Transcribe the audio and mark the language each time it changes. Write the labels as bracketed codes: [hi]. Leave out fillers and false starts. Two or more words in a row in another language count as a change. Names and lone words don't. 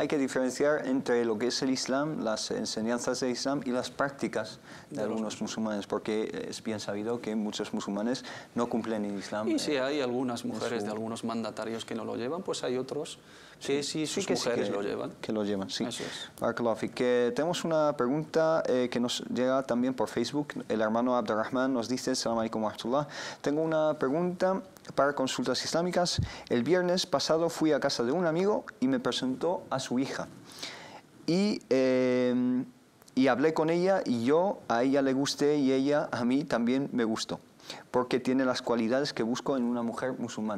[es] Hay que diferenciar entre lo que es el Islam, las enseñanzas del Islam y las prácticas de algunos musulmanes, porque es bien sabido que muchos musulmanes no cumplen el Islam. Y si hay algunas mujeres de algunos mandatarios que no lo llevan, pues hay otros que sí sus mujeres lo llevan. Que lo llevan, sí. Eso es. [ar] بارك الله فيك. [es] Tenemos una pregunta que nos llega también por Facebook. El hermano Abdurrahman nos dice: [ar] السلام عليكم ورحمة الله. [es] Tengo una pregunta para consultas islámicas. El viernes pasado fui a casa de un amigo y me presentó a su hija. Y hablé con ella, y yo a ella le gusté y ella a mí también me gustó, porque tiene las cualidades que busco en una mujer musulmana.